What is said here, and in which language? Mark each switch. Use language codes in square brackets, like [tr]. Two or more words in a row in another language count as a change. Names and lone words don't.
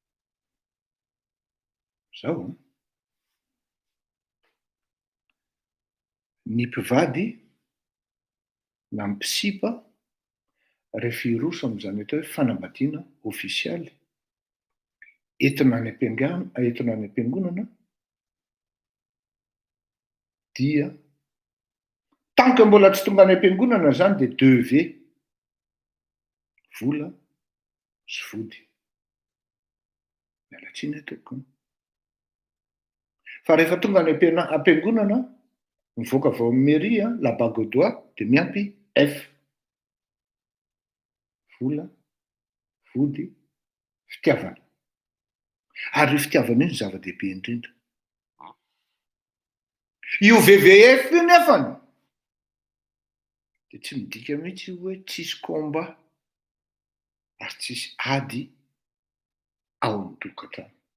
[mg] Zao ny mpivady na mipisipa rehefa iroso am'zany atao hoe fanambadiana ofisialy entina any am-piangonana dia [fr] tant que [mg] mbola tsy tonga any am-piangonana zany de 2V: vola sy vody. Mialatsiny atoko. Fa rehefa tonga any am-piangonana mivoaka avao amin'ny mairie [fr] la bague au doigt [mg] de miampy F: vola, vody, fitiavana. Ary io fitiavana io ny zava-dehibe indrindra. Io VVF io nefany de tsy midika mihitsy hoe tsisy combat ary tsisy ady ao amin'ny tokantrano.